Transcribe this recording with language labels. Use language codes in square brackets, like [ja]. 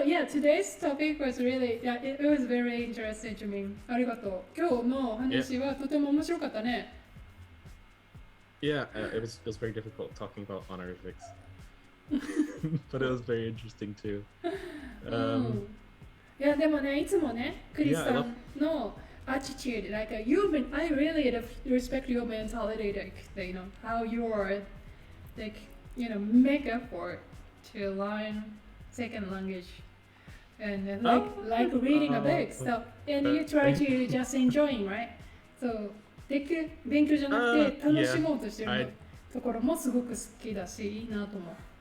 [en] Today's topic was really, it was very interesting to me. [ja] ありがとう。今日の話はとても面白かったね。 [en] Yeah, it was very difficult talking about honorifics. But it was very interesting too. [ja] いやでもね、いつもね、クリスさんの [en] attitude, I really respect your mentality, how you are, make effort to learn second language, and reading a book. So, and you try to just enjoying, right? [ja] So, 勉強じゃなくて楽しもうとしてるところもすごく好きだし、いいなと思う。